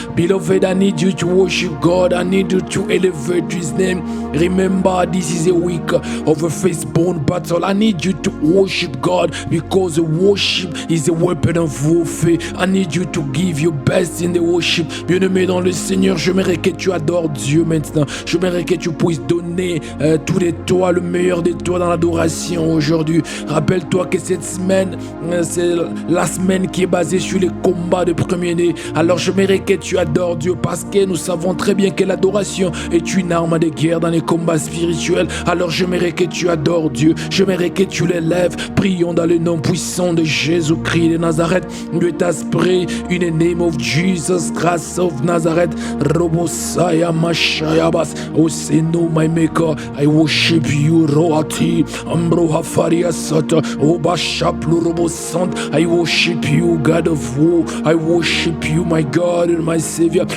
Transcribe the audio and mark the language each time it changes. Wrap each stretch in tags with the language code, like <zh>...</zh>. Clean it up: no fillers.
<en>Beloved, I need you to worship God. I need you to elevate His name. Remember, this is a week of a firstborn battle. I need you to worship God because worship is a weapon of warfare. I need you to give your best in the worship.</en> <fr>Bien-aimé dans le Seigneur, j'aimerais que tu adores Dieu maintenant. J'aimerais que tu puisses donner tout de toi, le meilleur de toi dans l'adoration aujourd'hui. Rappelle-toi que cette semaine, c'est la semaine qui est basée sur les combats de premier-né. Alors j'aimerais que tu adores Dieu parce que nous savons très bien que l'adoration est une arme de guerre dans les combats spirituels. Alors j'aimerais que tu adores Dieu. J'aimerais que tu l'élèves. Prions dans le nom puissant de Jésus-Christ de Nazareth.</fr> <en>Let us pray in the name of Jesus Christ of Nazareth. Robosaya Mashayabas. O Seno, my maker, I worship you, Roati. Ambroha Faria Sata. Obashaplu Robosant. I worship you, God of war. I worship you, my God and my Savior.</en>